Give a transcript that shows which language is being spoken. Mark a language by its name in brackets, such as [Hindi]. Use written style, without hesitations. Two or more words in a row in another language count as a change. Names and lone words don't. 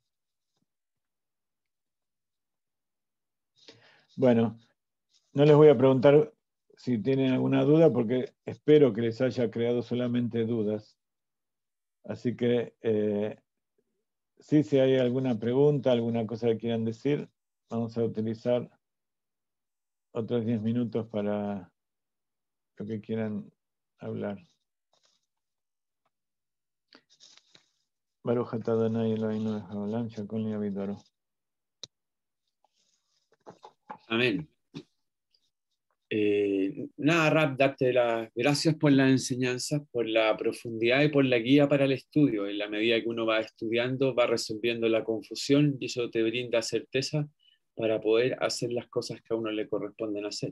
[Spanish] Bueno, no les voy a preguntar si tienen alguna duda porque espero que les haya creado solamente dudas. Así que sí, si hay alguna pregunta, alguna cosa que quieran decir, vamos a utilizar otros 10 minutos para lo que quieran hablar. [Hebrew] ברוך אתה יי אלהינו מלך העולם שהכל נהיה בדברו. [Spanish] Amén. Nada, Rab, darte las gracias por las enseñanzas, por la profundidad y por la guía para el estudio. En la medida que uno va estudiando, va resolviendo la confusión y eso te brinda certeza para poder hacer las cosas que a uno le corresponden hacer.